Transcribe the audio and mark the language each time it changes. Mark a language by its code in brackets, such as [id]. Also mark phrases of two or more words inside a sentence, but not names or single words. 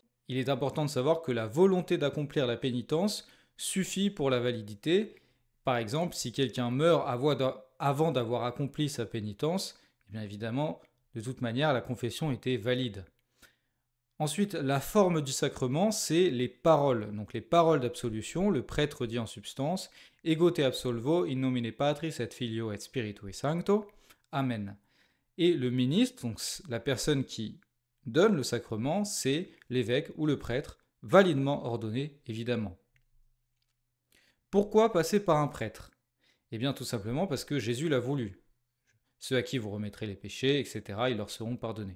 [fr] Il est important de savoir que la volonté d'accomplir la pénitence suffit pour la validité. Par exemple, si quelqu'un meurt avant d'avoir accompli sa pénitence, eh bien évidemment, de toute manière, la confession était valide. Ensuite, la forme du sacrement, c'est les paroles. Donc les paroles d'absolution, le prêtre dit en substance « [la] Ego te absolvo in nomine Patris et Filio et Spiritui Sancto. Amen ». [fr] Et le ministre, donc la personne qui donne le sacrement, c'est l'évêque ou le prêtre, validement ordonné évidemment. Pourquoi passer par un prêtre? Eh bien tout simplement parce que Jésus l'a voulu. Ceux à qui vous remettrez les péchés, etc., ils leur seront pardonnés.